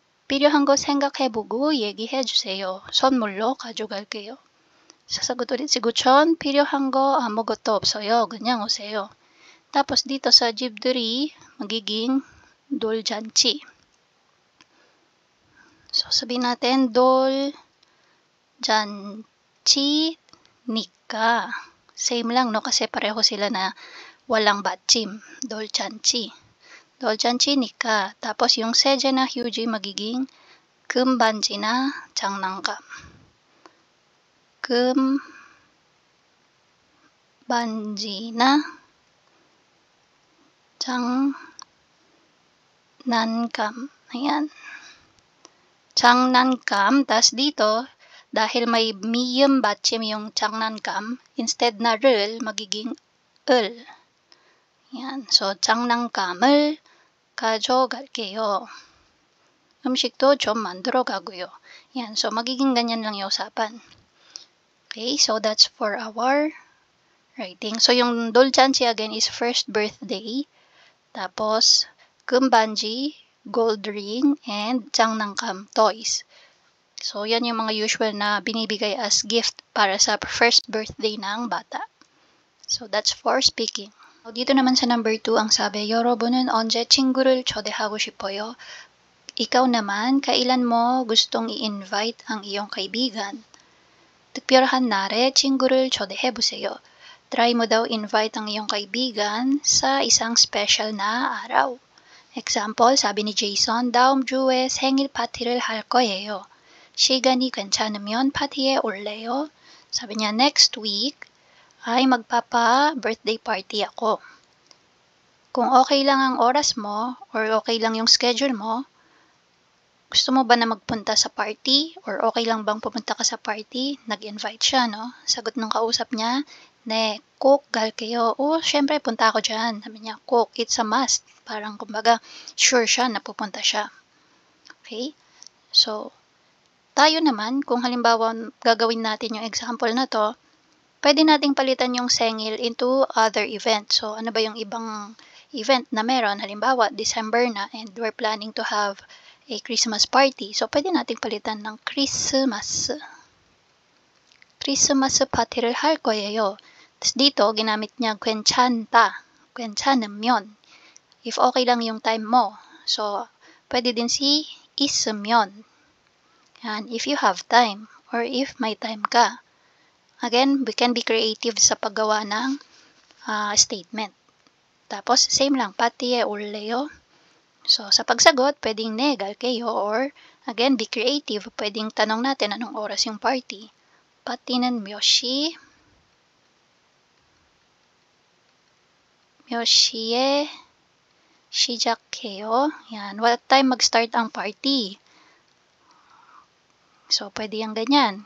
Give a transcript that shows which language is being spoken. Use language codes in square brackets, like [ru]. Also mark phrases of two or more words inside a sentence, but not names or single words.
[ko] 필요한 거 생각해보고 얘기해주세요. 선물로 가져갈게요. [tl] 사sagot ulit si Guchon, [ko] 필요한 거 아무것도 없어요. 그냥 오세요. [tl] Tapos dito sa 집들이, magiging 돌잔치. So sabihin natin, 돌잔치니까. Same lang, no? Kasi pareho sila na walang 받침. [ko] 돌잔치. 돌잔치니까. [tl] Tapos yung 세제 na 휴지 magiging [ko] 금반지나 장난감. 금반지나 장난감. [tl] Ayan. 장난감. Tas dito, dahil may miyem 받침 yung 장난감, instead na 를, magiging 을. Ayan. So, [ko] 장난감을 가져갈게요. 음식도 좀 만들어 가고요. [tl] Ayan. So, magiging ganyan lang yung usapan. [en] Okay, so that's for our writing. So, yung 돌잔치 again is first birthday. Tapos, 금반지, gold ring, and 장난감, toys. [tl] So, yan yung mga usual na binibigay [en] as gift [tl] para sa [en] first birthday [tl] ng bata. [en] So, that's for speaking. [tl] Dito naman sa number 2, ang sabi, [ko] 여러분은 언제 친구를 초대하고 싶어요? [tl] Ikaw naman, kailan mo gustong i-invite ang iyong kaibigan? [ko] 특별한 날에 친구를 초대해보세요. [tl] Try mo daw invite ang iyong kaibigan sa isang special na araw. Example, sabi ni Jason, [ko] 다음 주에 생일 파티를 할 거예요. 시간이 괜찮으면 파티에 올래요? [tl] Sabi niya, next week ay magpapa- [en] birthday party [tl] ako. Kung okay lang ang oras mo or okay lang yung schedule mo, gusto mo ba na magpunta sa party or okay lang bang pumunta ka sa party? Nag-invite siya, no? Sagot ng kausap niya, [ko] 네, 꼭 갈게요. [tl] Syempre, punta ako dyan. Sabi niya, [ko] 꼭, [en] it's a must. [tl] Parang, kumbaga, sure siya na pupunta siya. Okay? So, tayo naman, kung halimbawa gagawin natin yung example na to, pwede nating palitan yung sengil [en] into other event. [tl] So, ano ba yung ibang event na meron? [en] Halimbawa, December na and we're planning to have a Christmas party. So, [tl] pwede nating palitan ng Christmas. [en] Christmas party [ko] 를 할 거예요. [tl] Tapos dito, ginamit niya 괜찮다. 괜찮으면. If okay lang yung time mo. So, pwede din si 있으면. [en] And if you have time or if may time ka. Again, we can be creative [tl] sa paggawa ng [en] statement. [tl] Tapos, same lang. [ko] 파티에 올래요? [tl] So, sa pagsagot, pwedeng [ko] 네, 갈게요. [en] Or, again, be creative. [tl] Pwedeng tanong natin anong oras yung party. [ko] 파티는 몇 시에 시작해요? [tl] Yan. [en] What time mag-start ang party? [tl] So, pwede yung ganyan.